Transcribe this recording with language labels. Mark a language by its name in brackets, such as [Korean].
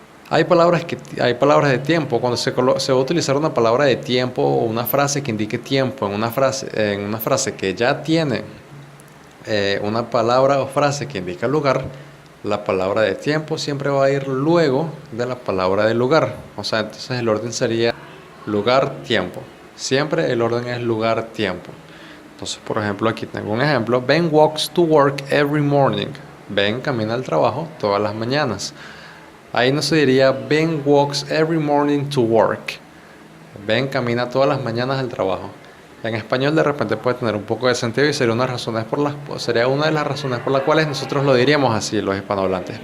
[Spanish] Hay palabras de tiempo. Cuando se va a utilizar una palabra de tiempo o una frase que indique tiempo en una frase que ya tiene una palabra o frase que indica lugar, la palabra de tiempo siempre va a ir luego de la palabra de lugar. O sea, entonces el orden sería lugar, tiempo. Siempre el orden es lugar, tiempo. Entonces, por ejemplo, aquí tengo un ejemplo. [English] Ben walks to work every morning. [Spanish] Ben camina al trabajo todas las mañanas. Ahí no se diría [English] Ben walks every morning to work. [Spanish] Ben camina todas las mañanas al trabajo. En español de repente puede tener un poco de sentido y sería una de las razones por las cuales nosotros lo diríamos así, los hispanohablantes.